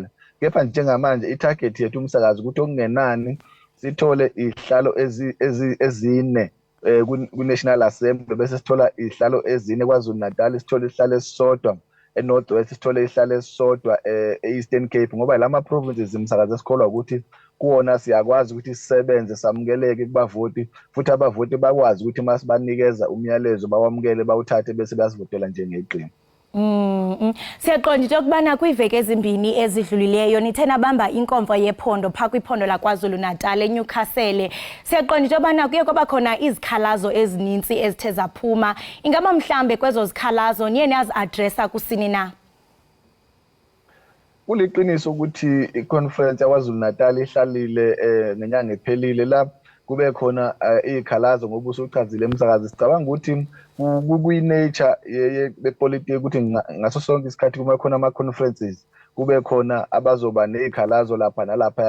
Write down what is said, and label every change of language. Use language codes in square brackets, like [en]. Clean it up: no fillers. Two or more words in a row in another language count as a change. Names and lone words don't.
[zu] Kepha njengamanje i-target yethu umsakazi ukuthi okungenani sithole iy'hlalo ezine kwi-National Assembly bese sithola ihlalo ezine KwaZulu Natal, sithola ihlalo esisodwa eNorth West, sithole ihlalo esisodwa e-Eastern Cape, ngoba lama provinces imsakazi esikholwa ukuthi kuwona siyakwazi ukuthi sisebenze samukeleke kubavoti futhi abavoti bakwazi ukuthi masibanikeza umyalezo bawamukele bawuthathe bese bayasivotela njengeqembu. [xh] Siyaqonda into yokubana kwiiveki ezimbini ezidlulileyo nithe nabamba inkomfa yephondo phaa kwiphondo laKwaZulu Natal eNewcastle. Siyaqonda into yokubana kuye kwaba khona izikhalazo ezininzi ezithe zaphuma. Ingaba mhlambe kwezo zikhalazo niye niyazi-adresa kusini na? [zu] kuliqiniso ukuthi i-conference yaKwaZulu Natal ihlalile ngenyanga ephelile la kube khona izikhalazo ngoba usuchazile emsakazi. Sicabanga ukuthi kuyi-nature yepolitiki ukuthi ngaso sonke isikhathi kuma khona ama-conferences kube khona abazoba nezikhalazo lapha nalapha.